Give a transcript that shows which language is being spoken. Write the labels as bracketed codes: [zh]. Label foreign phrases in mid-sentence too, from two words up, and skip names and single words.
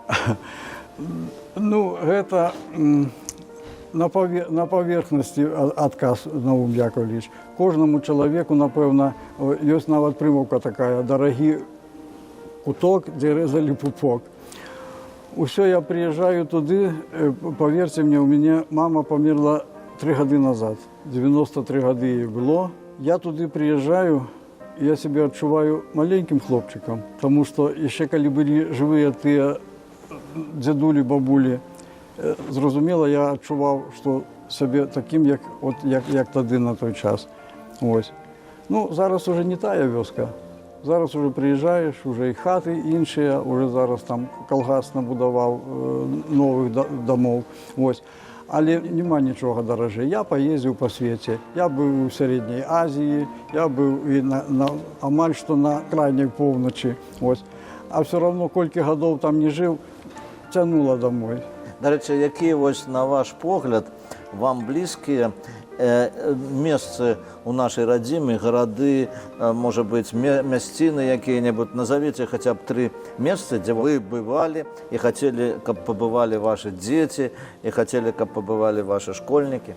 [be] Ну, гэта на паверхнасці адказ, Наум Яковлевич. Кожнаму чалавеку, напэўна, ёсць нават прымаўка такая: «Дарагі куток, дзе рэзалі пупок». Усё, я приезжаю туды, [ru] поверьте мне, у меня мама померла 3 гады назад, 93 гады ей было. [be] Я туды приезжаю, я себя адчуваю маленьким хлопчиком, [ru] потому что еще [be] калі былі жывыя тыя дзядулі, бабулі, зразумела, я адчуваў, что сябе таким, як тады на той час. Ну, зараз уже не тая вёска. Зараз уже приезжаешь, уже и хаты іншыя, уже зараз там калгас набудаваў [ru] новых домов. [be] Але нема нічога даражэй. Я поездзіў па свеце. Я быў у Сярэдняй Азіі, я быў і амаль што на крайняй поўначы. [ru] А все равно, [be] колькі гадоў там не жыў, цянула домой. Дарэчы, якія, на ваш погляд, вам блізкія месцы у нашай радзіме, гарады, можа быць, мясціны якія-небудзь? Назовіце хаця б 3 месцы, дзе вы бывалі і хацелі, каб пабывалі вашы дзеці, і хацелі, каб пабывалі вашы школьнікі.